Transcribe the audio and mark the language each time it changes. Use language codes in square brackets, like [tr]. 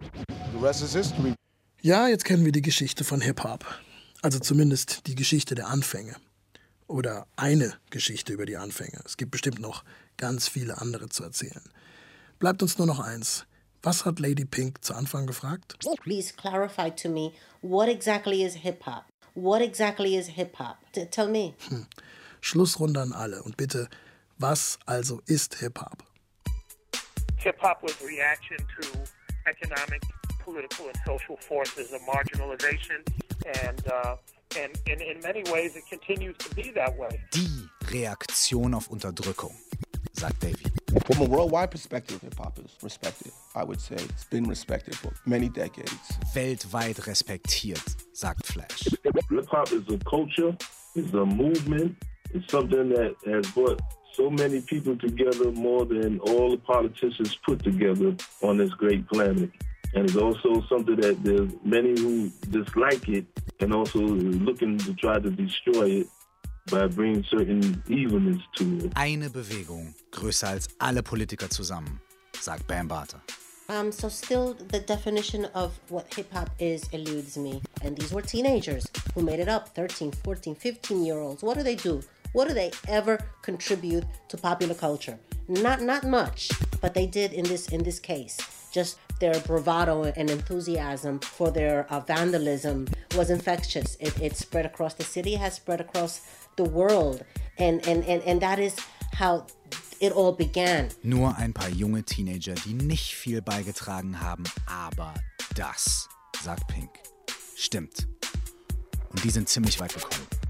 [en] the rest is history. [de] Ja, jetzt kennen wir die Geschichte von Hip-Hop. Also zumindest die Geschichte der Anfänge. Oder eine Geschichte über die Anfänge. Es gibt bestimmt noch ganz viele andere zu erzählen. Bleibt uns nur noch eins. Was hat Lady Pink zu Anfang gefragt? [en] Please clarify to me, what exactly is hip-hop? What exactly is hip-hop? Tell me. [de] Schlussrunde an alle und bitte, was also ist Hip-Hop? [en] Hip-Hop was reaction to economic, political and social forces of marginalization and in many ways it continues to be that way. [de] Die Reaktion auf Unterdrückung, sagt David. [en] From a worldwide perspective, Hip-Hop is respected. I would say it's been respected for many decades. [de] Weltweit respektiert, sagt Flash. [en] Hip-Hop is a culture, is a movement, is something that has brought so many people together more than all the politicians put together on this great planet. And it's also something that there's many who dislike it and also looking to try to destroy it. By bringing certain evenness to it. [de] Eine Bewegung, größer als alle Politiker zusammen, sagt Bam Barter. [en] So still the definition of what hip-hop is eludes me. And these were teenagers who made it up, 13, 14, 15-year-olds. What do they do? What do they ever contribute to popular culture? Not much, but they did in this case. Just their bravado and enthusiasm for their vandalism was infectious. It spread across the city, has spread across the world, and that is how it all began. [de] Nur ein paar junge Teenager, die nicht viel beigetragen haben, aber das, sagt Pink, stimmt. Und die sind ziemlich weit gekommen.